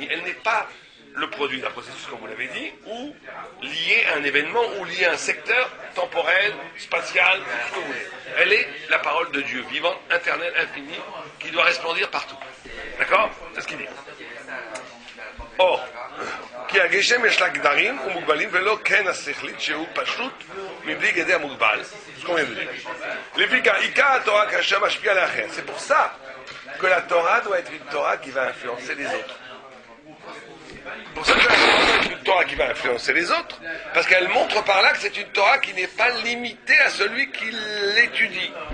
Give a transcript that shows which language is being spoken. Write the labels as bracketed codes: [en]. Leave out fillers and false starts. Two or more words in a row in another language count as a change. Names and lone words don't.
[fr] Elle n'est pas le produit d'un processus, comme vous l'avez dit, ou lié à un événement, ou lié à un secteur temporel, spatial, ce que vous voulez. Elle est la parole de Dieu, vivante, éternelle, infinie, qui doit resplendir partout. D'accord? C'est ce qu'il dit. Or, [he] כי הגשם יש לה גדרים ומוגבלים ולא כן השכלית שהוא פשוט מבלי גדי המוגבל. [fr] C'est pour ça que la Torah doit être une Torah qui va influencer les autres. Pour ça que la Torah doit être une Torah qui va influencer les autres, parce qu'elle montre par là que c'est une Torah qui n'est pas limitée à celui qui l'étudie.